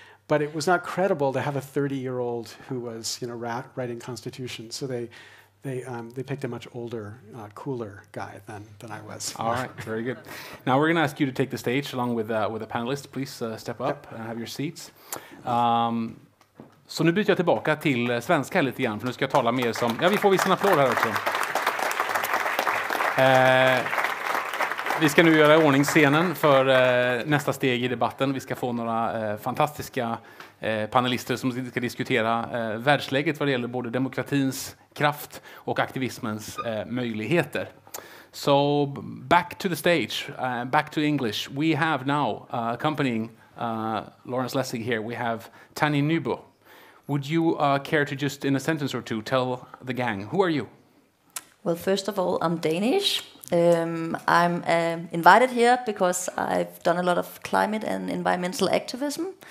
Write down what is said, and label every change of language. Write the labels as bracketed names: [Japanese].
[English] But it was not credible to have a 30-year-old who was, writing Constitution. So they picked a much older, cooler guy than I was. All right, very good. Now we're going to ask you to take the stage along with the panelists. Please step up and have your seats. [Swedish] Så nu byter jag tillbaka till svenska lite grann, för nu ska jag tala mer som... Ja, vi får visa en applåd här också. Vi ska nu göra i ordning scenen för nästa steg i debatten. Vi ska få några fantastiska panelister som ska diskutera världsläget vad det gäller både demokratins kraft och aktivismens möjligheter. [English] So back to the stage, back to English. We have now accompanying Lawrence Lessig here, we have Tani Nybo. Would you care to just in a sentence or two tell the gang, who are you? Well, first of all, I'm Danish. I'm invited here because I've done a lot of climate and environmental activism.